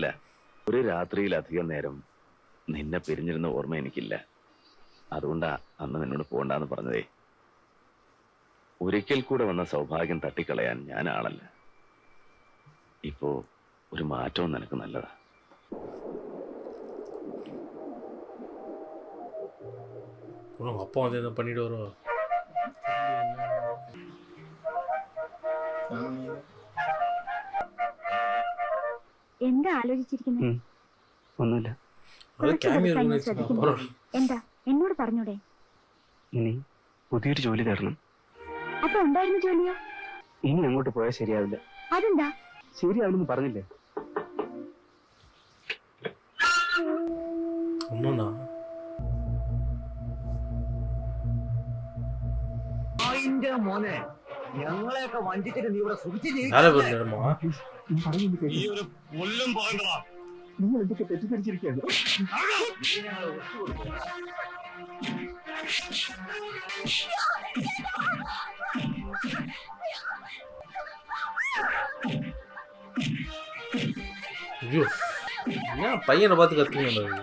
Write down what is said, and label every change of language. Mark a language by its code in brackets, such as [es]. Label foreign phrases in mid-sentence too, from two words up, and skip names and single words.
[ml] ഒരു രാത്രിയിലധികം നേരം നിന്നെ പിരിഞ്ഞിരുന്ന ഓർമ്മ എനിക്കില്ല. അതുകൊണ്ടാ അന്ന് നിന്നോട് പോകണ്ടെന്ന് പറഞ്ഞതേ. ഒരിക്കൽ കൂടെ വന്ന സൗഭാഗ്യം തട്ടിക്കളയാൻ ഞാൻ ആളല്ല. ഇപ്പോ ഒരു മാറ്റവും നിനക്ക് നല്ലതാ. [ta] அப்பா வந்து என்ன பண்ணிட்டு வருவா? [ml] എന്താ ആലോചിച്ചിരിക്കുന്നത്? ഒന്നുമില്ല. എന്താ എന്നോട് പറഞ്ഞൂടെ? ഇനി പുതിയൊരു ജോലി തരണം. അപ്പൊ ഉണ്ടായിരുന്ന ജോലിയോ? ഇനി അങ്ങോട്ട് പോയാൽ ശരിയാവില്ല. അതെന്താ? ശരിയാവില്ലെന്ന് പറഞ്ഞില്ലേ? ഒന്നുന്നാ മോനെ ഞങ്ങളെയൊക്കെ വഞ്ചിച്ചിട്ട് നീ ഇവിടെ സുഖിച്ച് ആരെ പറഞ്ഞിരുമോ? നിങ്ങൾ എന്തൊക്കെ തെറ്റിദ്ധരിച്ചിരിക്കുകയാണ്. [ta] ஐயோ என்ன பையனை பார்த்து கத்துக்கணும்.